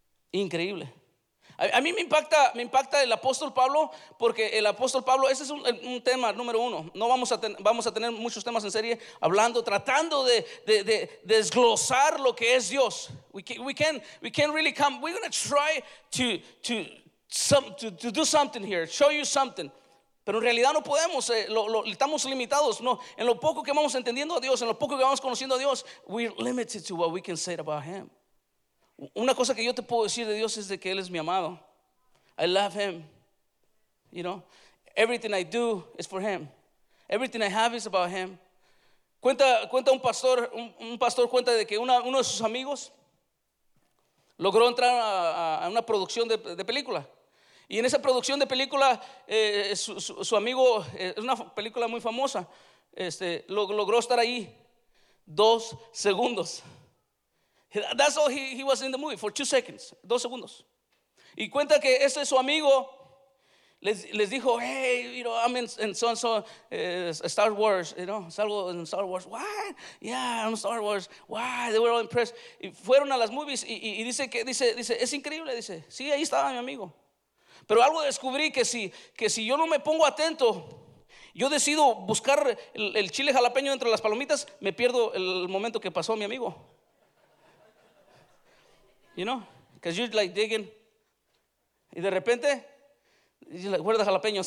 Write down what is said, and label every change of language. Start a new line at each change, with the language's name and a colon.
Spanish: Increíble. A mí me impacta el apóstol Pablo, porque el apóstol Pablo, ese es un tema número uno. Vamos a tener muchos temas en serie hablando, tratando de desglosar lo que es Dios.
English: We're gonna try to do something here, show you something.
Spanish: Pero en realidad no podemos, estamos limitados, no. En lo poco que vamos entendiendo a Dios, en lo poco que vamos conociendo a Dios,
English: we're limited to what we can say about Him.
Spanish: Una cosa que yo te puedo decir de Dios es de que Él es mi amado.
English: I love Him. You know, everything I do is for Him. Everything I have is about Him.
Spanish: Cuenta un pastor cuenta de que uno de sus amigos logró entrar a una producción de película. Y en esa producción de película, su amigo, es una película muy famosa, logró estar ahí 2 segundos.
English: That's all he was in the movie, for 2 seconds,
Spanish: 2 segundos. Y cuenta que ese su amigo les dijo,
English: hey, you know, I'm in so-and-so, Star Wars, you know,
Spanish: salgo en Star Wars.
English: What? Yeah, I'm Star Wars. Why? They were all impressed.
Spanish: Y fueron a las movies y dice, es increíble, dice, sí, ahí estaba mi amigo. Pero algo descubrí, que si yo no me pongo atento, yo decido buscar el chile jalapeño entre las palomitas, me pierdo el momento que pasó mi amigo.
English: You know, because you're like digging.
Spanish: Y de repente,
English: you're like, where are the jalapeños?